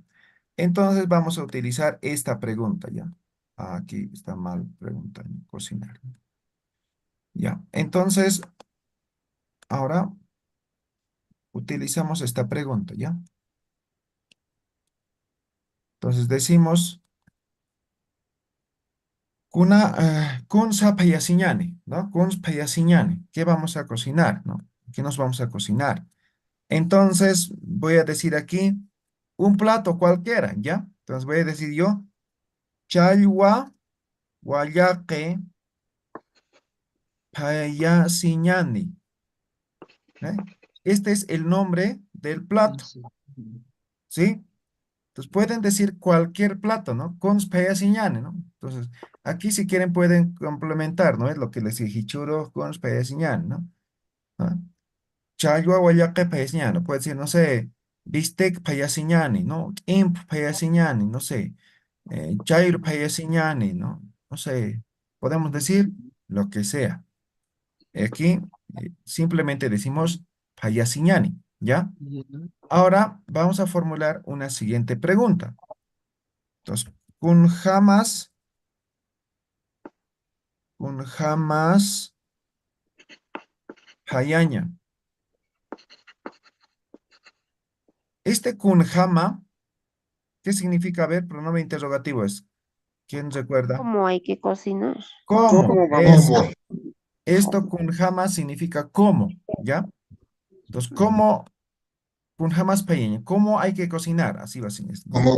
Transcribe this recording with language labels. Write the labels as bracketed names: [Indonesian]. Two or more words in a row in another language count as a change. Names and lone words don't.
[Spanish] Entonces vamos a utilizar esta pregunta, ¿ya? Aquí está mal pregunta, ¿no? Cocinar. Ya, entonces ahora utilizamos esta pregunta, ¿ya? Entonces decimos, [Aymara] kun sa payasiñani, ¿no? Kun payasiñani, [Spanish] ¿qué vamos a cocinar, no? ¿Qué nos vamos a cocinar? Entonces voy a decir aquí un plato cualquiera, ¿ya? Entonces voy a decir yo, [Aymara] chaywa wayaqe payasiñani, [Spanish] ¿eh? Este es el nombre del plato, Sí. ¿sí? Entonces pueden decir cualquier plato, ¿no? Con payasiñani, ¿no? Entonces, aquí si quieren pueden complementar, ¿no? Es lo que les dije, churros con payasiñani, ¿no? ¿Ah? [Aymara] Chaywa guayaque payasiñani, [Spanish] puede decir, no sé, bistec payasiñani, ¿no? Imp payasiñani, no sé, chayro payasiñani, ¿no? No sé, podemos decir lo que sea. Aquí simplemente decimos payasiñani, ¿ya? Ya. Ahora vamos a formular una siguiente pregunta. Entonces, [Aymara] kun jamás hayaña. Este kun jama, [Spanish] ¿qué significa? A ver, pronombre interrogativo es. ¿Quién recuerda? ¿Cómo hay que cocinar? ¿Cómo? ¿Cómo vamos? Eso. Esto [Aymara] kun jama [Spanish] significa cómo, ¿ya? Entonces, ¿cómo [Aymara] kun jamás payeña? [Spanish] ¿Cómo hay que cocinar? Así va sin esto, ¿no?